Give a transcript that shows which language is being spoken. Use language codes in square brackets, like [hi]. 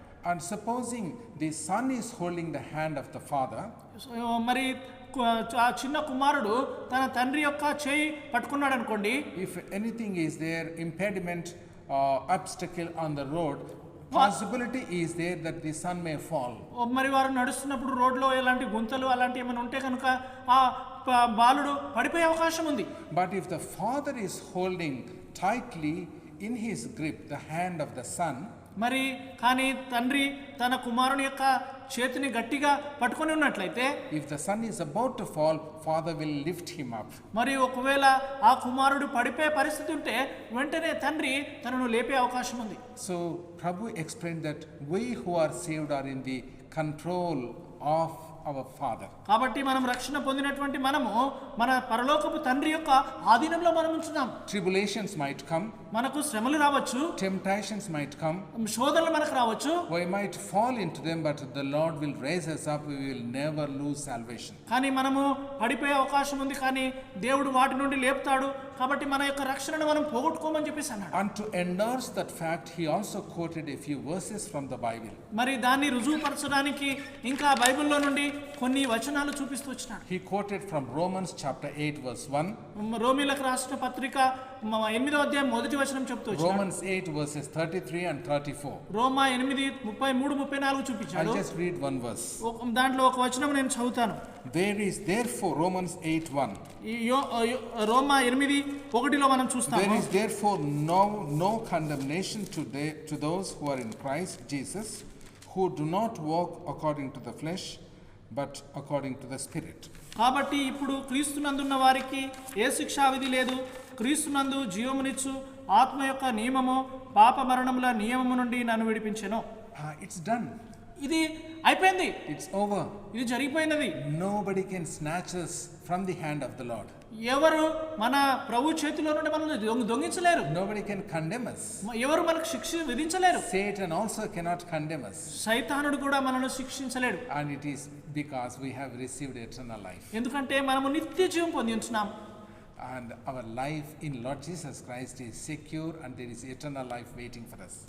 [en] And supposing the son is holding the hand of the father, [te] మరి ఆ చిన్న కుమారుడు తన తండ్రి యొక్క చేయి పట్టుకున్నాడు అనుకోండి. [en] if anything is there, impediment obstacle on the road, possibility is there that the son may fall. [te] మరి వారు నడుస్తున్నప్పుడు రోడ్లో ఎలాంటి గుంతలు అలాంటి ఏమైనా ఉంటే కనుక ఆ బాలుడు పడిపోయే అవకాశం ఉంది. [en] But if the father is holding tightly in his grip the hand of the son, [te] మరి కానీ తండ్రి తన కుమారుని యొక్క చేతిని గట్టిగా పట్టుకొని ఉన్నట్లయితే, [en] if the son is about to fall, father will lift him up. [te] మరి ఒకవేళ ఆ కుమారుడు పడిపోయే పరిస్థితి ఉంటే వెంటనే తండ్రి తనను లేపే అవకాశం ఉంది. [en] So Prabhu explained that we who are saved are in the control of our father. [te] కాబట్టి మనం రక్షణ పొందినటువంటి మనము మన పరలోకపు తండ్రి యొక్క ఆధీనంలో మనం ఉంటున్నాం. [en] Tribulations might come, [te] మనకు శ్రమలు రావచ్చు, [en] temptations might come, [te] శోధనలు మనకు రావచ్చు, [en] we might fall into them, but the Lord will raise us up. We will never lose salvation. [te] కానీ మనము పడిపోయే అవకాశం ఉంది, కానీ దేవుడు వాటి నుండి లేపుతాడు. కాబట్టి మన యొక్క రక్షణను మనం పోగొట్టుకోమని చెప్పేసి అన్నాడు. [en] And to endorse that fact, he also quoted a few verses from the Bible. [te] మరి దాన్ని రుజువుపరచడానికి ఇంకా బైబిల్లో నుండి కొన్ని వచనాలు చూపిస్తూ వచ్చినాడు. [en] He quoted from Romans chapter 8 verse 1. [te] రోమీలకు రాసిన పత్రిక 8వ అధ్యాయం 1వ వచనం చెప్తూ వచ్చినాడు. [en] Romans 8 verses 33 and 34. [te] రోమా 8:33-34 చూపించాడు. [en] I'll just read one verse. [te] దాంట్లో ఒక వచనం నేను చదువుతాను. [en] There is therefore, Romans 8:1. [te] రోమా 8:1లో మనం చూస్తాము. [en] There is therefore no condemnation to those who are in Christ Jesus, who do not walk according to the flesh, but according to the Spirit. [te] కాబట్టి ఇప్పుడు క్రీస్తునందున్న వారికి ఏ శిక్షా విధి లేదు. క్రీస్తునందు జీవమునిచ్చు ఆత్మ యొక్క నియమము పాప మరణముల నియమము నుండి నన్ను విడిపించెను. [en] It's done. [te] ఇది అయిపోయింది. [en] It's over. [te] ఇది జరిగిపోయినది. [en] Nobody can snatch us from the hand of the Lord. [te] ఎవరు మన ప్రభు చేతిలో నుండి మనల్ని దొంగించలేరు. [en] Nobody can condemn us. [te] ఎవరు మనకు శిక్ష విధించలేరు. [en] Satan also cannot condemn us. [te] సైతానుడు కూడా మనల్ని శిక్షించలేడు. [en] And it is because we have received eternal life. [te] ఎందుకంటే మనము నిత్య జీవం పొంది ఉంటున్నాం. [en] And our life in Lord Jesus Christ is secure and there is eternal life waiting for us.